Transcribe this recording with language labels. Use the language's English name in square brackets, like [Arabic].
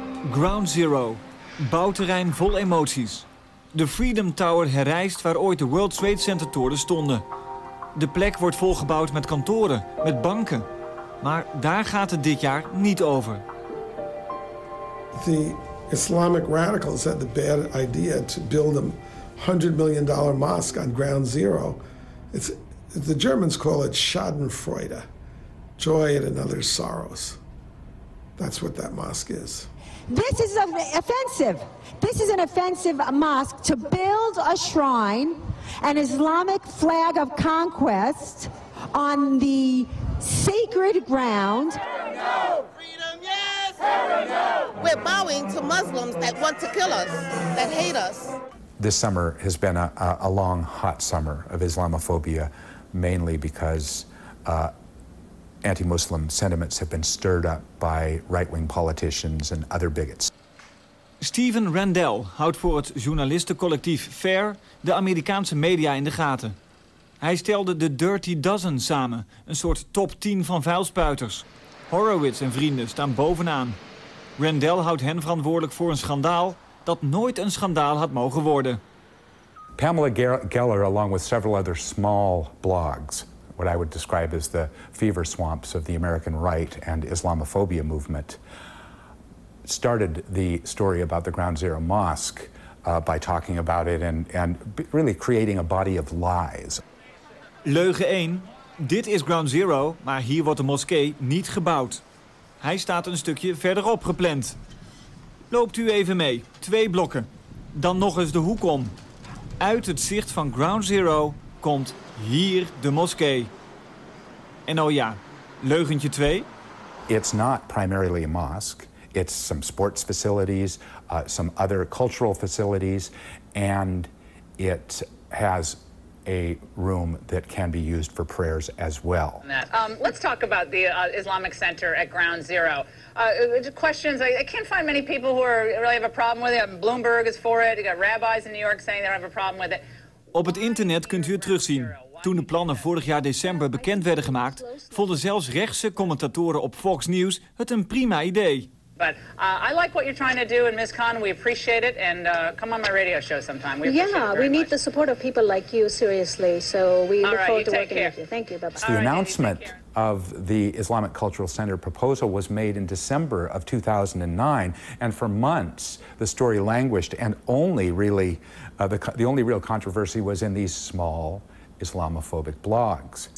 [Dutch] Ground Zero, bouwterrein vol emoties. De Freedom Tower herrijst waar ooit de World Trade Center torens stonden. De plek wordt volgebouwd met kantoren, met banken. Maar daar gaat het dit jaar niet over. [English] The Islamic radicals had the bad idea to build a $100 million mosque on Ground Zero. The Germans call it Schadenfreude, joy at another's sorrows. That's what that mosque is. This is offensive. This is an offensive mosque to build a shrine, an Islamic flag of conquest on the sacred ground. No! Freedom, yes! No! We're bowing to Muslims that want to kill us, that hate us. This summer has been a long, hot summer of Islamophobia, mainly because anti-Muslim sentiments have been stirred up by right-wing politicians and other bigots. [Dutch] Steven Randell houdt voor het journalistencollectief FAIR de Amerikaanse media in de gaten. Hij stelde de Dirty Dozen samen, een soort top 10 van vuilspuiters. Horowitz en vrienden staan bovenaan. Randell houdt hen verantwoordelijk voor een schandaal dat nooit een schandaal had mogen worden. [English] Pamela Geller, along with several other small blogs, what I would describe as the fever swamps of the American right and Islamophobia movement, started the story about the Ground Zero Mosque by talking about it and really creating a body of lies. [Dutch] Leugen 1. Dit is Ground Zero, maar hier wordt de moskee niet gebouwd. Hij staat een stukje verderop gepland. Loopt u even mee. 2 blokken. Dan nog eens de hoek om. Uit het zicht van Ground Zero komt hier de moskee. En oh ja, leugentje 2. [English] It's not primarily a mosque. It's some sports facilities, some other cultural facilities, and it has a room that can be used for prayers as well. Let's talk about the Islamic Center at Ground Zero. Questions, I can't find many people who really have a problem with it. Bloomberg is for it. You got rabbis in New York saying they don't have a problem with it. [Dutch] Op het internet kunt u het terugzien. Toen de plannen vorig jaar december bekend werden gemaakt, vonden zelfs rechtse commentatoren op Fox News het een prima idee. [English] But I like what you're trying to do in Ms. Khan. We appreciate it, and come on my radio show sometime. We appreciate it very we need much. the support of people like you, seriously. So we look forward to working with you. Thank you. Bye-bye. The announcement of the Islamic Cultural Center proposal was made in December of 2009, and for months the story languished, and only really the only real controversy was in these small Islamophobic blogs.